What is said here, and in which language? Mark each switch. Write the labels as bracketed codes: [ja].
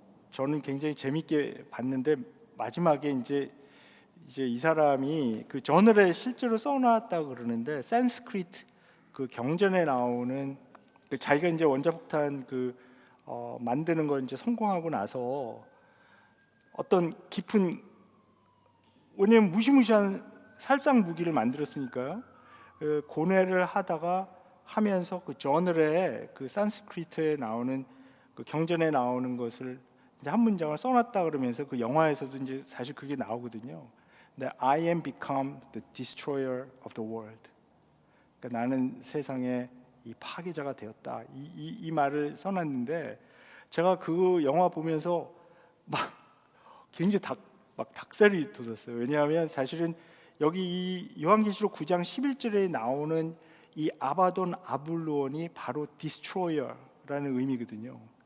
[ko] 저는 굉장히 재밌게 봤는데 마지막에 이제 이 사람이 그 저널에 실제로 써놨다고 그러는데, 산스크리트 경전에 나오는 자기가 이제 원자폭탄 만드는 걸 이제 성공하고 나서 어떤 깊은, 왜냐면 무시무시한 살상 무기를 만들었으니까요. 고뇌를 하면서 저널에 산스크리트에 나오는 경전에 나오는 것을 이제 한 문장을 써놨다 그러면서 그 영화에서도 이제 사실 그게 나오거든요. [en] I am become the destroyer of the world. [ko] 그러니까 나는 세상의 이 파괴자가 되었다. 이 말을 써놨는데, 제가 그 영화 보면서 막 굉장히 닭살이 돋았어요. 왜냐하면 사실은 여기 이 요한계시록 9장 11절에 나오는 이 아바돈 아블루온이 바로 디스트로이어, 거라는 의미거든요.